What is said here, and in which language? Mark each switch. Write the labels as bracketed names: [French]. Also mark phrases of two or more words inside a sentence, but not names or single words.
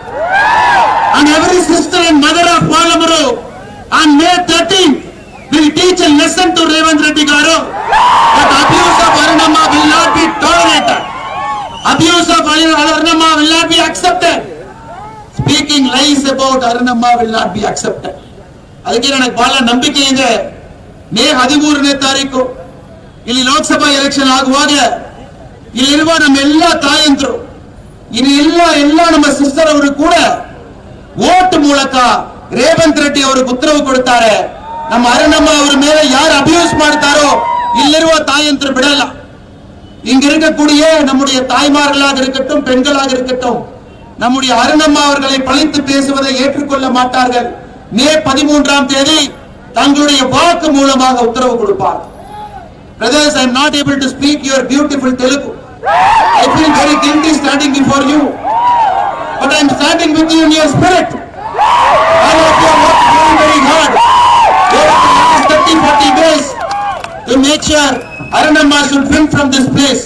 [English] And every sister and mother of Palamuru on May 13th will teach a lesson to Revanth Reddy Garu that abuse of Arunamma will not be tolerated. Abuse of Arunamma will not be accepted. Speaking lies about Arunamma will not be accepted. [Kannada] ಅದಕ್ಕೆ ನನಗೆ ಬಹಳ ನಂಬಿಕೆ ಇದೆ. ಮೇ 13ನೇ ತಾರೀಕು ಇಲ್ಲಿ ಲೋಕಸಭಾ ಎಲೆಕ್ಷನ್ ಆಗುವಾಗ ಇಲ್ಲಿರುವ ನಮ್ಮೆಲ್ಲ ತಾಯಂದ್ರು ಎಲ್ಲ ನಮ್ಮ ಸಿಸ್ಟರ್ ಅವರು ಕೂಡ ವೋಟ್ ಮೂಲಕ ರೇವಂತ್ ರೆಡ್ಡಿ ಅವರಿಗೆ ಉತ್ತರವು ಕೊಡ್ತಾರೆ. ನಮ್ಮ ಅರುಣಮ್ಮ ಅವರ ಮೇಲೆ ಯಾರು ಅಬ್ಯೂಸ್ ಮಾಡ್ತಾರೋ ಇಲ್ಲಿರುವ [Tamil] தாயன்று விடல. இங்க இருக்கக்கூடிய நம்முடைய தாய்மார்களாக இருக்கட்டும் பெண்களாக இருக்கட்டும் நம்முடைய அருணம்மா அவர்களை பழித்து பேசுவதை ஏற்றுக்கொள்ள மாட்டார்கள். மே 13ஆம் தேதி தங்களுடைய வாக்கு மூலமாக உத்தரவு கொடுப்பார். [English] Brothers, I am not able to speak your beautiful Telugu. I feel very guilty standing before you. But I am standing with you in your spirit. All of you are working very hard. There are 30-40 days to make sure Arunamma should win from this place.